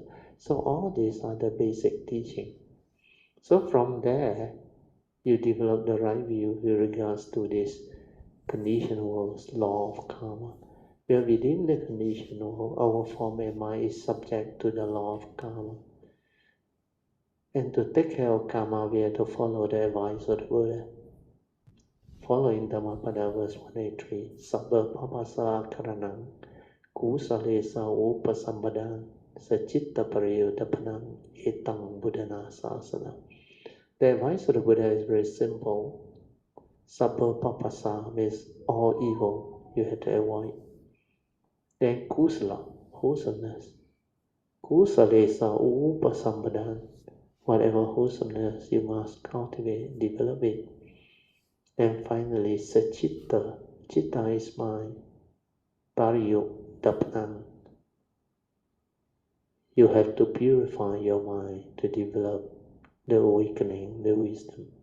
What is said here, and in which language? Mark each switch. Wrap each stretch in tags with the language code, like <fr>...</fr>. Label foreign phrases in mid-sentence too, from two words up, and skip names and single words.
<en>So all these are the basic teaching. So from there, you develop the right view with regards to this conditioned world's law of karma. Where within the conditioned world, our form and mind is subject to the law of karma. And to take care of karma, we have to follow the advice of the Buddha. Following Dhammapada verse 183,</en> <pi>Sabba papasa karanang, kusalesa upasambadan, sachitta pariyudapanang, etang buddhana sasana.</pi> <en>The advice of the Buddha is very simple.</en> <pi>Sabba papasa</pi> <en>means all evil you have to avoid. Then kusala, wholesomeness.</en> <pi>Kusalesa upasambadan,</pi> <en>whatever wholesomeness you must cultivate, develop it. And finally,</en> <pi>sachitta, chitta</pi> <en>is mind, pariyudapanang. You have to purify your mind to develop the awakening, the wisdom.</en>